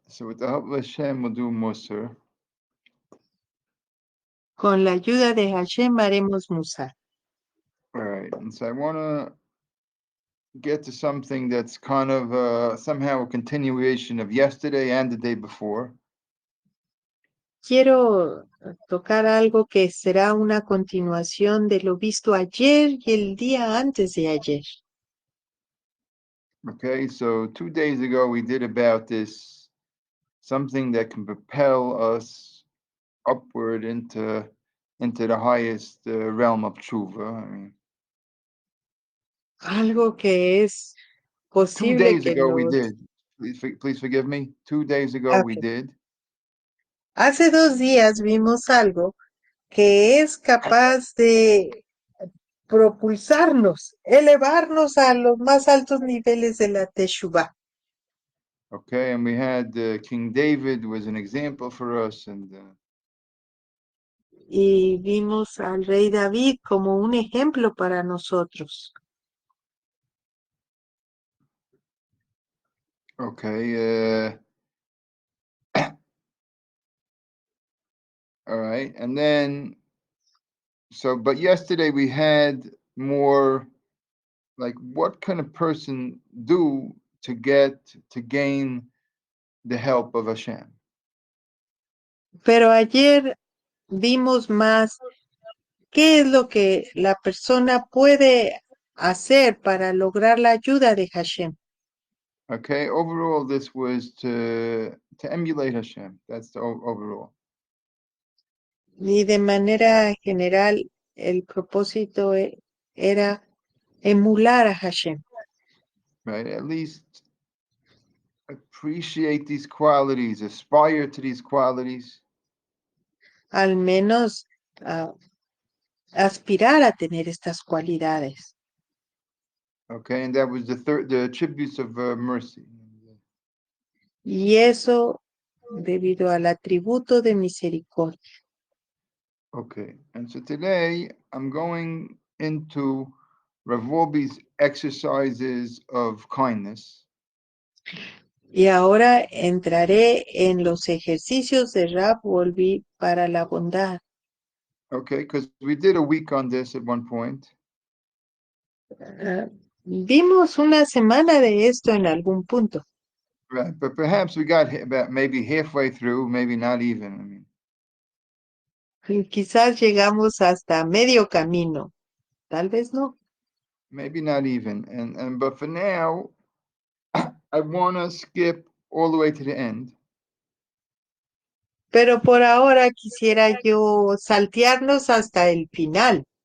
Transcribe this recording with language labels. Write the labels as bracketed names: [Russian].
[English] So, with the help of Hashem, we'll do Musar. [Spanish] Con la ayuda de Hashem haremos Musar. [English] All right. And so, I want to get to something that's kind of somehow a continuation of yesterday and the day before. [Spanish] Quiero tocar algo que será una continuación de lo visto ayer y el día antes de ayer. [English] Okay. So, 2 days ago, we did about this something that can propel us upward into the highest realm of tshuva. I mean, [Spanish] Algo que es [English] 2 [Spanish] posible [English] days [Spanish] que [English] ago we [Spanish] los... [English] did. Please forgive me. 2 days ago we Ok. did. [Spanish] Hace 2 días vimos algo que es capaz de propulsarnos, elevarnos a los más altos niveles de la Teshuvah. [English] Okay, and we had King David was an example for us, and [Spanish] Y vimos al rey David como un ejemplo para nosotros. [English] okay, all right, and then but yesterday we had more like what can a person do to gain the help of Hashem? [Spanish] Pero ayer vimos más qué es lo que la persona puede hacer para lograr la ayuda de Hashem. [English] Okay, overall this was to emulate Hashem. That's the overall. [Spanish] Y de manera general, el propósito era emular a Hashem. [English] Right, at least appreciate these qualities, aspire to these qualities. [Spanish] Al menos aspirar a tener estas cualidades. [English] Okay, and that was the attributes of mercy. [Spanish] Y eso debido al atributo de misericordia. [English] Okay, and so today I'm going into Rav Wolbe's exercises of kindness. [Spanish] Y ahora entraré en los ejercicios de Rab Wolbe para la bondad. [English] Okay, because we did a week on this at one point. [Spanish] Vimos una semana de esto en algún punto. [English] Right, but perhaps we got about maybe halfway through, maybe not even. I mean, [Spanish] Y quizás llegamos hasta medio camino, tal vez no. [English] maybe not even. And but for now, I want to skip all the way to the end. [Spanish] Pero por ahora quisiera yo saltearnos hasta el final,